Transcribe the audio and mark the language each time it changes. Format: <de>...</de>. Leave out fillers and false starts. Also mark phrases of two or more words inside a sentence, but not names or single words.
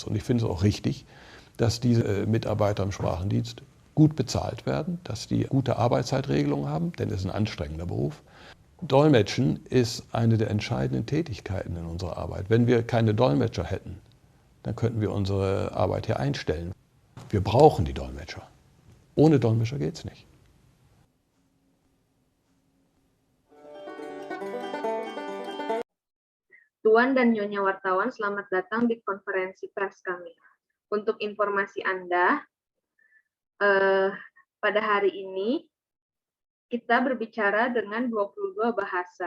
<de>Und ich finde es auch richtig, dass diese Mitarbeiter im Sprachendienst gut bezahlt werden, dass die gute Arbeitszeitregelungen haben, denn es ist ein anstrengender Beruf. Dolmetschen ist eine der entscheidenden Tätigkeiten in unserer Arbeit. Wenn wir keine Dolmetscher hätten, dann könnten wir unsere Arbeit hier einstellen. Wir brauchen die Dolmetscher. Ohne Dolmetscher geht es nicht.</de> <id>Tuan dan Nyonya wartawan, selamat datang di konferensi pers kami. Untuk informasi Anda, pada hari ini kita berbicara dengan 22 bahasa.</id>